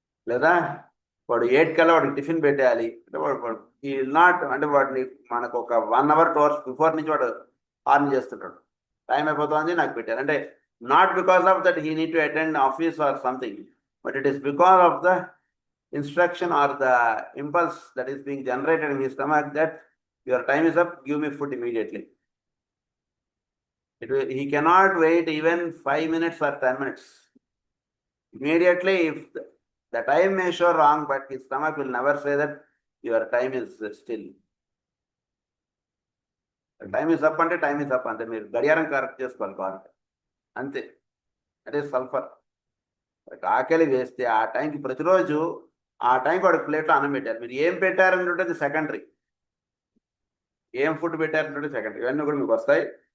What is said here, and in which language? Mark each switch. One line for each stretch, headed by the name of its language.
Telugu: లేదా వాడు 8 కల్లా వాడికి టిఫిన్ పెట్టేయాలి అంటే వాడు ఈ నాట్ అంటే వాడిని మనకు ఒక
English: 1 hour 2 hours before
Telugu: నుంచి వాడు హార్న్ చేస్తుంటాడు, టైం అయిపోతుంది నాకు పెట్టారు అంటే.
English: Not because of that he need to attend office or something, but it is because of the instruction or the impulse that is being generated in he stomach that your time is up, give me food immediately. He cannot wait even 5 minutes or 10 minutes. Immediately, if the time may show wrong, but his stomach will never say that your time is still. Time is up
Telugu: అంటే time is up అంతే, మీరు గడియారం correct చేసుకోవాలి కావాలంటే అంతే. అదే sulphur. ఆకలి వేస్తే ఆ టైంకి ప్రతిరోజు ఆ టైంకి వాడికి ప్లేట్లో అన్నం పెట్టారు. మీరు ఏం పెట్టారనేది సెకండరీ, ఏం ఫుడ్ పెట్టారనేది సెకండరీ, ఇవన్నీ కూడా మీకు వస్తాయి.